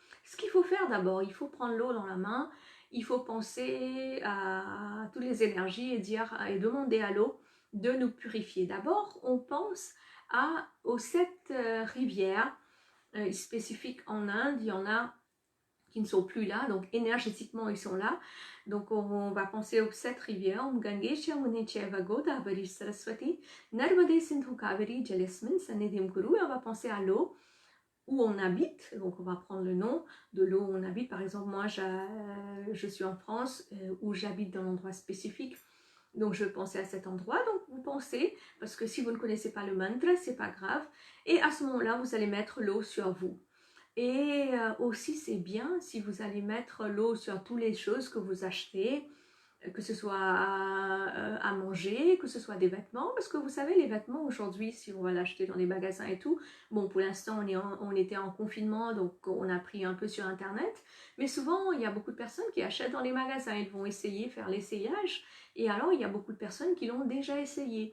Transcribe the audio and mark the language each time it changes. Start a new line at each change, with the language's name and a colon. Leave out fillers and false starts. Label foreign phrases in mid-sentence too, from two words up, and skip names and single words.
French: Ce qu'il faut faire d'abord, il faut prendre l'eau dans la main, il faut penser à toutes les énergies et dire et demander à l'eau de nous purifier. D'abord, on pense aux 7 rivières spécifiques en Inde. Il y en a qui ne sont plus là, donc énergétiquement ils sont là. Donc on va penser aux 7 rivières, Gangesha, Munecheva, Godavari, Saraswati, Narmade, Sindhu, Kaveri, Jalasmin, Sanedhim, Kuru, et on va penser à l'eau où on habite. Donc on va prendre le nom de l'eau où on habite. Par exemple, moi je suis en France où j'habite dans l'endroit spécifique. Donc je pensais à cet endroit, donc vous pensez, parce que si vous ne connaissez pas le mantra, c'est pas grave. Et à ce moment-là, vous allez mettre l'eau sur vous. Et aussi, c'est bien si vous allez mettre l'eau sur toutes les choses que vous achetez, que ce soit à manger, que ce soit des vêtements, parce que vous savez, les vêtements aujourd'hui, si on va l'acheter dans les magasins et tout, bon, pour l'instant, on était en confinement, donc on a pris un peu sur Internet, mais souvent, il y a beaucoup de personnes qui achètent dans les magasins, ils vont essayer, faire l'essayage, et alors, il y a beaucoup de personnes qui l'ont déjà essayé.